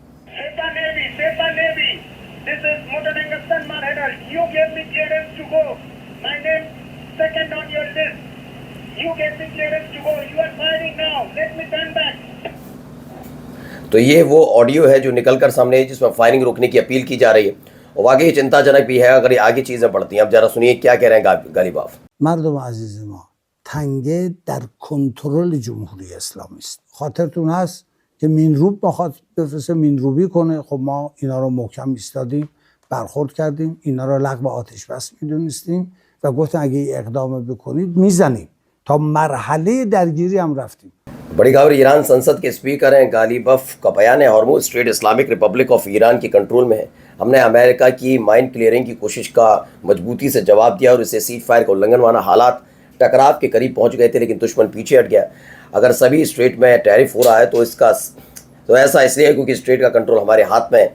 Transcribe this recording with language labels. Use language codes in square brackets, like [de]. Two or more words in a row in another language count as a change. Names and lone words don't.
[hi] तो ये वो ऑडियो है जो निकलकर सामने है, जिसमें फायरिंग रोकने की अपील की जा रही है, और वाकई चिंताजनक भी है अगर आगे चीज़ें बढ़ती हैं। अब जरा सुनिए क्या कह रहे हैं गालिबाफ। [fa] مردم عزیز ما تنگه در کنترل جمهوری اسلامی است. خاطرتون هست که مینروب بخواد بفرسته مینروبی کنه، خب ما اینا رو محکم ایستادیم، برخورد کردیم، اینا رو لغو آتش بس میدونستیم و گفتن اگه اقدام بکنید میزنیم. تا مرحله درگیری هم رفتیم. [hi] बड़ी खबर, ईरान संसद के स्पीकर हैं गालिबफ का बयान है हॉर्मुज स्ट्रेट इस्लामिक रिपब्लिक ऑफ ईरान के कंट्रोल में है। हमने अमेरिका की [en] mine clearing [hi] की कोशिश का मजबूती से जवाब दिया और इसे [en] cease fire [hi] का उल्लंघन माना। हालात टकराव के करीब पहुंच गए थे लेकिन दुश्मन पीछे हट गया। अगर सभी स्ट्रेट में टैरिफ हो रहा है तो ऐसा इसलिए है क्योंकि स्ट्रेट का कंट्रोल हमारे हाथ में है।